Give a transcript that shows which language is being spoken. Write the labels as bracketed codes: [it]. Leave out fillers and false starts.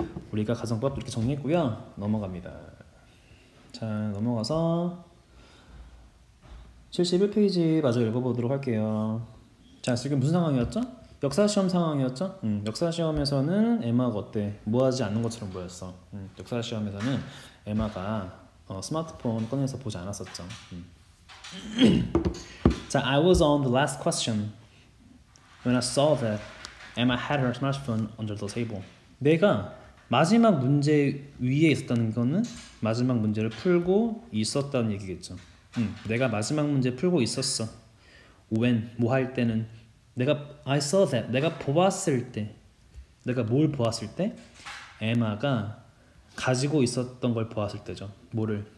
[ko] 우리가 가정법 이렇게 정리했고요. 넘어갑니다. 자, 넘어가서 71페이지 마저 읽어보도록 할게요. 자, 지금 무슨 상황이었죠? 역사시험 상황이었죠? 역사시험에서는 에마가 어때? 뭐하지 않는 것처럼 보였어. 역사시험에서는 에마가 스마트폰 꺼내서 보지 않았었죠. [en] 자, I was on the last question when I saw that Emma had her smartphone under the table. [ko] 내가 마지막 문제 위에 있었다는 거는 마지막 문제를 풀고 있었다는 얘기겠죠. 내가 마지막 문제 풀고 있었어. When, 뭐 할 때는 내가 [en] I saw that, [ko] 내가 보았을 때, 내가 뭘 보았을 때 에마가 가지고 있었던 걸 보았을 때죠. 뭐를?